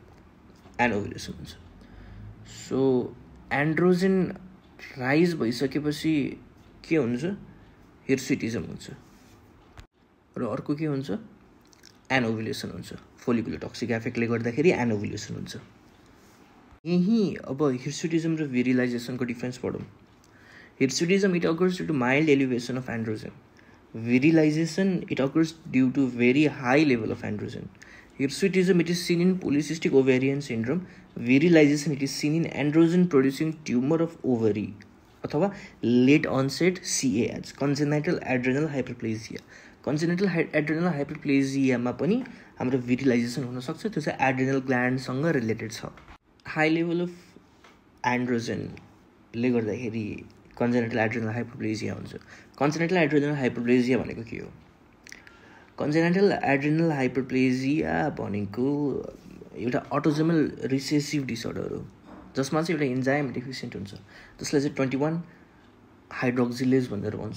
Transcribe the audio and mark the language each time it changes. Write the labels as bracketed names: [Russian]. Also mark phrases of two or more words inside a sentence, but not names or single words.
[Nepali] सो [English] androgen rise [Nepali] भइसकेपछि के हुन्छ? हिर्सुटिजम हुन्छ। र अर्को के हुन्छ? एनोभुलेसन हुन्छ। [English] folliculo toxic [Nepali] इफेक्टले गर्दाखेरि एनोभुलेसन हुन्छ। यही अब हिर्सुटिजम र भिरिलाइजेसनको डिफरेन्स पढौँ. [English] Hirsutism, it occurs due to mild elevation of androgen. Virilization, it occurs due to very high level of androgen. Hirsutism, it is seen in polycystic ovarian syndrome. Virilization, it is seen in androgen producing tumor of ovary अथवा late onset CAH, congenital adrenal hyperplasia. Congenital adrenal hyperplasia [Nepali] मा पनि हाम्रो virilization हुन सक्छ. त्यो चाहिँ [English] adrenal gland [Nepali] सँग रिलेटेड छ. [English] high level of androgen [Nepali] ले गर्दाखेरि [English] congenital adrenal hyperplasia [Nepali] हुन्छ. [English] congenital adrenal hyperplasia [Nepali] भनेको के हो? [English] congenital adrenal hyperplasia [Nepali] भनेको एउटा [English] autosomal recessive disorder [Nepali] हो जसमा चाहिँ एउटा [English] enzyme deficient [Nepali] हुन्छ जसलाई चाहिँ 21 हाइड्रोक्सिलेज भनेर भन्छ.